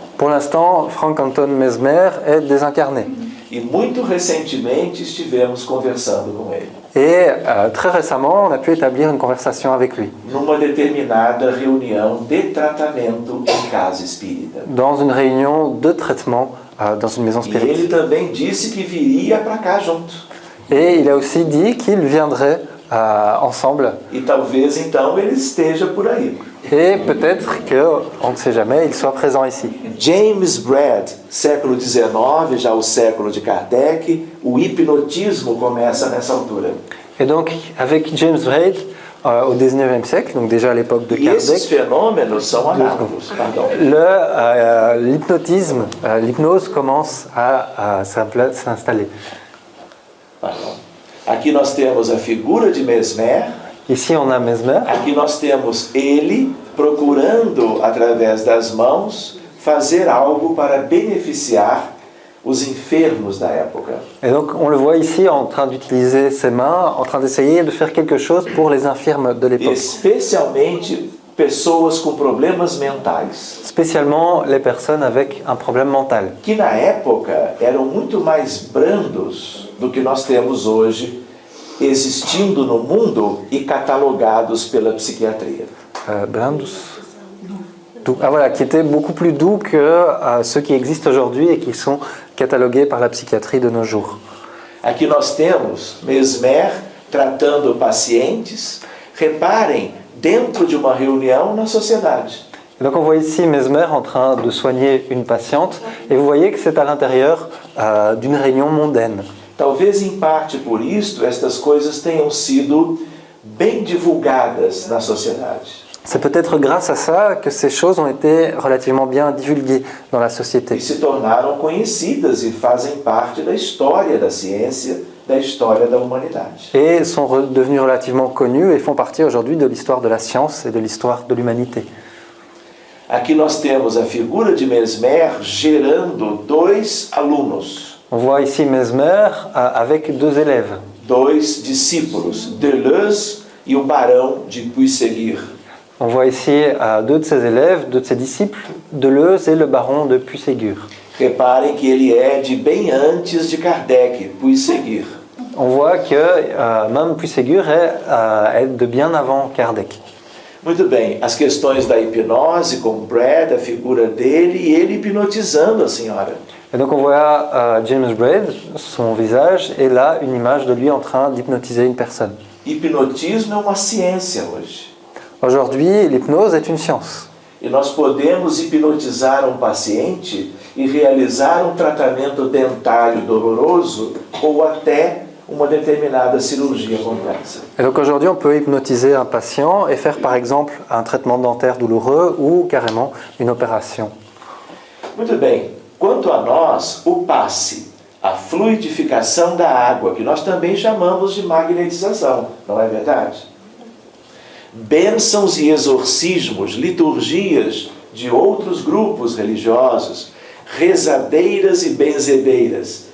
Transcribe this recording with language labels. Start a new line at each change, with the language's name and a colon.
French: Pour l'instant, Frank Anton Mesmer est désincarné.
Portuguese: E muito recentemente estivemos conversando com ele.
French: Et très récemment, on a pu établir une conversation avec lui.
Portuguese: Numa determinada reunião de tratamento em casa espírita.
French: Dans une réunion de traitement dans une maison
Portuguese: E
French: spirit.
Portuguese: ele também disse que viria para cá junto.
French: Et il a aussi dit qu'il viendrait ensemble.
Portuguese: E talvez então ele esteja por aí.
French: Et peut-être que, on ne sait jamais, il soit présent ici.
Portuguese: James Braid, século XIX, já o século de Kardec, o hipnotismo começa nessa altura.
French: Et donc, avec James Braid, au XIXe siècle, donc déjà à l'époque de
Portuguese: E esses
French: Kardec,
Portuguese: fenômenos são análogos.
French: Pardon. l'hypnotisme, l'hypnose commence à s'installer. Pardon.
Portuguese: Aqui nós temos a figura de Mesmer.
French: Ici, on a Mesmer.
Portuguese: Aqui nós temos ele procurando, através das mãos, fazer algo para beneficiar os enfermos da época.
French: Et donc, on le voit ici en train d'utiliser ses mains, en train d'essayer de faire quelque chose pour les infirmes de l'époque.
Portuguese: Especialmente pessoas com problemas mentais,
French: Spécialement les personnes avec un problème mental,
Portuguese: que na época eram muito mais brandos do que nós temos hoje, existindo no mundo e catalogados pela psiquiatria. blindos.
French: Ah voilà, qui étaient beaucoup plus doux que ceux qui existent aujourd'hui et qui sont catalogués par la psychiatrie de nos jours.
Portuguese: Aqui nós temos Mesmer tratando pacientes, Reparem dentro de uma reunião na sociedade.
French: Et donc on voit ici Mesmer en train de soigner une patiente, et vous voyez que c'est à l'intérieur d'une réunion mondaine.
Portuguese: Talvez em parte por isto estas coisas tenham sido bem divulgadas na sociedade.
French: C'est peut-être grâce à ça que ces choses ont été relativement bien divulguées dans la société.
Portuguese: E se tornaram conhecidas e fazem parte da história da ciência, da história da humanidade.
French: Et sont devenues relativement connues et font partie aujourd'hui de l'histoire de la science et de l'histoire de l'humanité.
Portuguese: Aqui nós temos a figura de Mesmer gerando dois alunos,
French: On voit ici Mesmer avec deux élèves,
Portuguese: dois discípulos, Deleuze e o barão de Puisséguir.
French: On voit ici deux de ses élèves, deux de ses disciples, Deleuze et le baron de Puisségur.
Portuguese: Reparem que ele é de bem antes de Kardec, Puisséguir.
French: On voit que même Puisségur est de bien avant Kardec.
Portuguese: Muito bem, as questões da hipnose com Brad, a figura dele e ele hipnotizando a senhora.
French: Et donc on voit James Braid, son visage, et là une image de lui en train d'hypnotiser une personne.
Portuguese: Hipnotismo é uma ciência hoje.
French: Aujourd'hui, l'hypnose est une science.
Portuguese: E nós podemos hipnotizar um paciente e realizar um tratamento dentário doloroso ou até uma determinada cirurgia complexa.
French: Et donc aujourd'hui, on peut hypnotiser un patient et faire par exemple un traitement dentaire douloureux ou carrément une opération.
Portuguese: Muito bem, quanto a nós, o passe, a fluidificação da água, que nós também chamamos de magnetização, não é verdade? Bênçãos e exorcismos, liturgias de outros grupos religiosos, rezadeiras e benzedeiras.